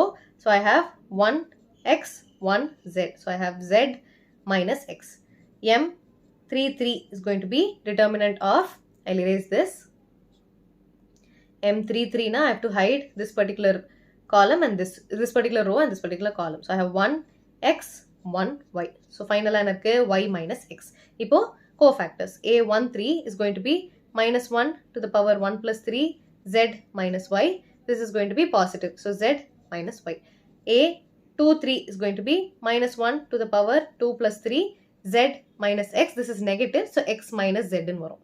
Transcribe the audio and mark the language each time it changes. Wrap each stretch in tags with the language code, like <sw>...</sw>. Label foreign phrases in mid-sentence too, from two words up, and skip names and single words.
<en>So I have 1x 1z. So I have z minus x. M33 is going to be determinant of, I'll erase this. M33 na I have to hide this particular column and this particular row and this particular column. So I have 1x 1y. So final anakku y minus x. Ipo cofactors. A13 is going to be minus 1 to the power 1 plus 3 z minus y. This is going to be positive. So z minus y. A23 is going to be minus 1 to the power 2 plus 3 z minus x. This is negative. So x minus z in varum.</en>